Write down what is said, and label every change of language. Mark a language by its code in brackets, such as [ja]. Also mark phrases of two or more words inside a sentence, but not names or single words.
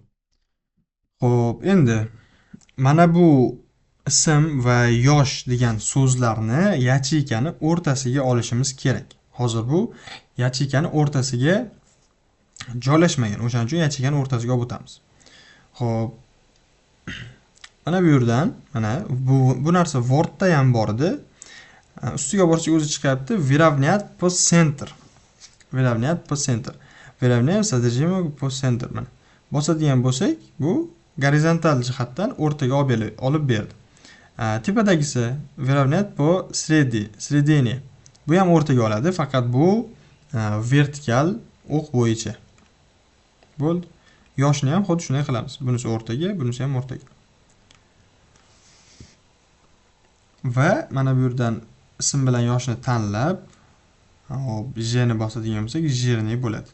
[uz] Xo'p, endi mana bu ism va yosh degan so'zlarni yacheykaning o'rtasiga olishimiz kerak. Hozir bu yacheykaning o'rtasiga joylashmagan. O'shaning uchun yacheykaning o'rtasiga olib o'tamiz. Xo'p. Mana bu yerdan, mana bu narsa Wordda ham bor edi. Ustiga borsak o'zi chiqyapti. [ru] Выравнять по центр. Выравнять по центр. Выравняем содержимое по центр. [uz] Mana. Bosadigan bo'lsak, bu gorizontal jihatdan o'rtaga olib berdi. [ru] Tepadagisi выравнять по средине. [uz] Bu ham o'rtaga oladi, faqat bu vertikal o'q bo'yicha. Bo'ldi. Yoshni ham xuddi shunday qilamiz. Bunisi o'rtaga, bunisi ham o'rtaga. Va mana bu yerdan ism bilan yoshni tanlab, hop, J ni bosadigan bo'lsak, Jirni bo'ladi.